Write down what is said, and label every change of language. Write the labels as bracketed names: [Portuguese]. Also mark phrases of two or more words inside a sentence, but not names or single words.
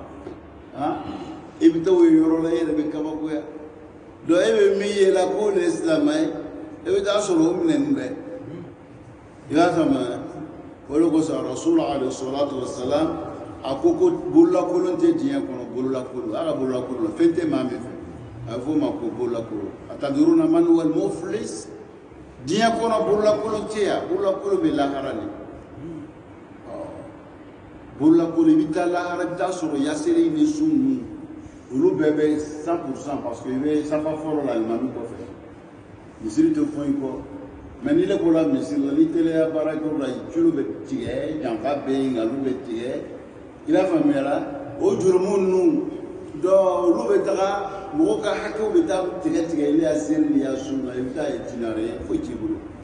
[Bambara] i bɛ taa o yɔrɔ la e yɛrɛ bɛ kabakoya donc e bɛ min ye la k'o le ye silama ye e bɛ taa sɔrɔ o minɛnen bɛ i y'a faamuya o de kosɔn rasulu [Arabic] عليه الصلاة والسلام [Bambara] a ko bololakolon tɛ diɲɛ kɔnɔ bololakolon a ka bololakolon fɛn tɛ maa min fɛ a bɛ fɔ o ma ko bololakolon [Arabic] أتدرون من هو المفلس [Bambara] diɲɛ kɔnɔ bololakolon tɛ yan bololakolon bɛ lahara de bololakolon i bɛ taa lahara i bɛ taa sɔrɔ yaseri ni sun ninnu olu bɛɛ bɛ 100% [French] parce que [Bambara] i bɛ safa fɔlɔ la alimami kɔfɛ misiri tɛ fɔn i kɔ mais n'i le bɔra misiri la ni teliya baara kɛ o la tulo bɛ tigɛ janfa bɛ yen nkalon bɛ tigɛ i y'a faamuya la o jurumu ninnu donc olu bɛ taga mɔgɔw ka hakɛw bɛ taa tigɛ tigɛ i y'a seri ni y'a sun na i bɛ taa ye tinare ye foyi t'i bolo